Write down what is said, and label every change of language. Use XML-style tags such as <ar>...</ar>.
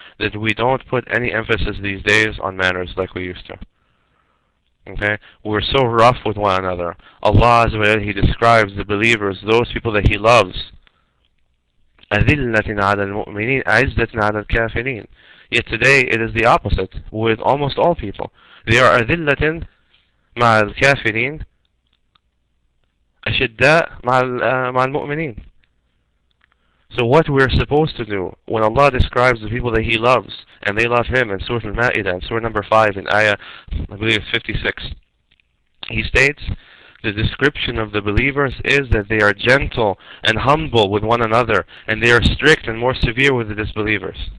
<en>That we don't put any emphasis these days on manners like we used to. Okay? We're so rough with one another. Allah Azza wa Jalla, He describes the believers, those people that He loves,</en> <ar>أَذِلَّةٍ عَلَى الْمُؤْمِنِينَ أَعِزَّةٍ عَلَى الْكَافِرِينَ.</ar> <en>Yet today it is the opposite with almost all people. They are</en> <ar>أَذِلَّةٍ مع الكافرين أشداء مع المؤمنين.</ar> <en>So what we're supposed to do when Allah describes the people that He loves and they love Him in Surah Al-Ma'idah, in Surah number 5, in Ayah, I believe 56, He states, the description of the believers is that they are gentle and humble with one another, and they are strict and more severe with the disbelievers.</en>